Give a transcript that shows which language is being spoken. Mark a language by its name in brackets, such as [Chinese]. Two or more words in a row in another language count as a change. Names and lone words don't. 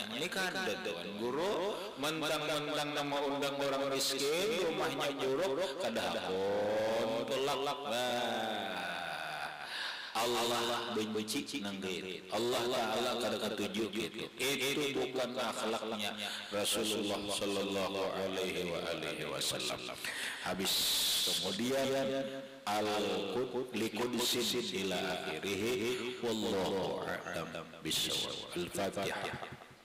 [Banjar] Ini kan ada tuan guru mentang-mentang nama undang orang miskin rumahnya buruk kadahapun pelak. Allah benci nanggeun. Allah Ta'ala kada katuju gitu. Itu bukan akhlaknya Rasulullah [Arabic] صلى الله عليه وسلم. [Banjar] Habis kemudian [Arabic] القدسي إلى آخره والله أعلم بالصواب. Al-Fatihah.